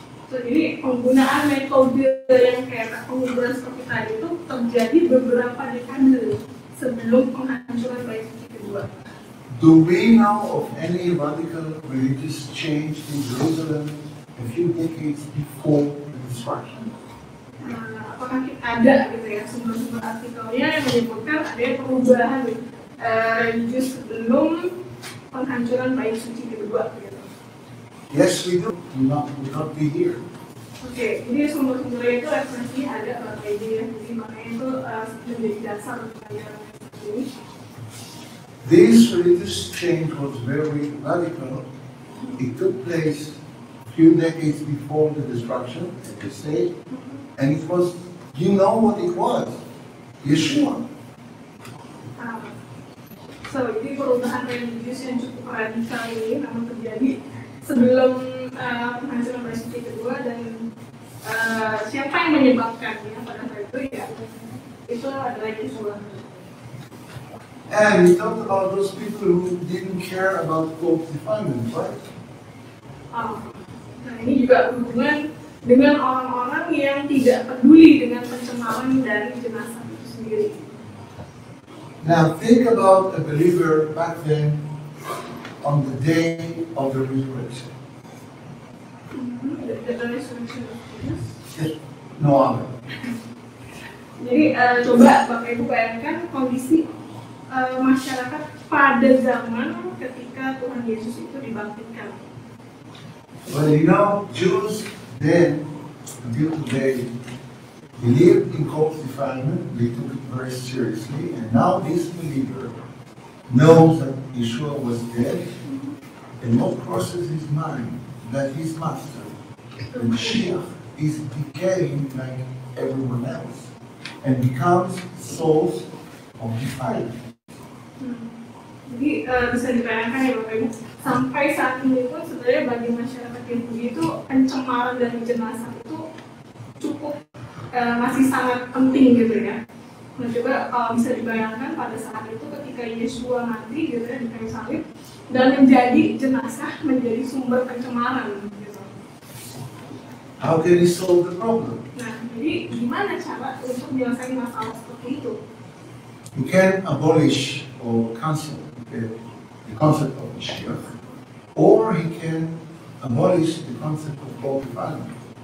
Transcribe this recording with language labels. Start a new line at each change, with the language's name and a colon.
Indonesian: Jadi penggunaan metode yang kayak penguburan seperti tadi itu terjadi beberapa dekade sebelum penghancuran Bait Suci kedua.
English: Do we know of any radical religious change in Jerusalem a few decades before the destruction?
Indonesian: Apakah ada gitu ya sumber-sumber artikelnya yang menyebutkan ada perubahan religius sebelum penghancuran Bait Suci kedua? Gitu.
English: Yes, we do. We will not be here.
Indonesian: Oke, jadi sumber-sumbernya itu referensi ada kayak gini ya, jadi makanya itu menjadi dasar pertanyaan ini.
English: This religious change was very radical. It took place a few decades before the destruction, as they say, and it was, you know what it was, Yeshua.
Indonesian: So, jadi perubahan religius yang cukup radikal ini memang terjadi sebelum penghancuran Bait Suci kedua, dan siapa yang menyebabkannya pada saat itu ya itu adalah Yeshua.
English: And we talked about those people who didn't care about Pope defilement, right?
Indonesian: Nah, ini juga berhubungan dengan orang-orang yang tidak peduli dengan pencemaran dari jenazah itu sendiri.
English: Now think about a believer back then on the day of the resurrection. The resurrection of Jesus. Yes. No other.
Indonesian: Jadi coba Bapak Ibu bayangkan kondisi masyarakat pada zaman ketika Tuhan Yesus itu dibangkitkan.
English: Well, you know, Jews then, until today, believed in corpse defilement. They took it very seriously, and now this believer knows that Yeshua was dead, and what crosses his mind that his master, the Mashiach, is decaying like everyone else, and becomes source of defilement.
Indonesian: Jadi bisa dibayangkan ya Bapak Ibu, sampai saat ini pun sebenarnya bagi masyarakat Yahudi itu pencemaran dari jenazah itu cukup masih sangat penting gitu ya. Nah coba kalau bisa dibayangkan pada saat itu ketika Yeshua mati gitu ya di kayu salib dan menjadi jenazah menjadi sumber pencemaran gitu.
English: How can he solve the problem?
Indonesian: Nah jadi gimana cara untuk menyelesaikan masalah seperti itu?
English: You can abolish or cancel the concept of Mashiach, or he can abolish the concept of corpse defilement.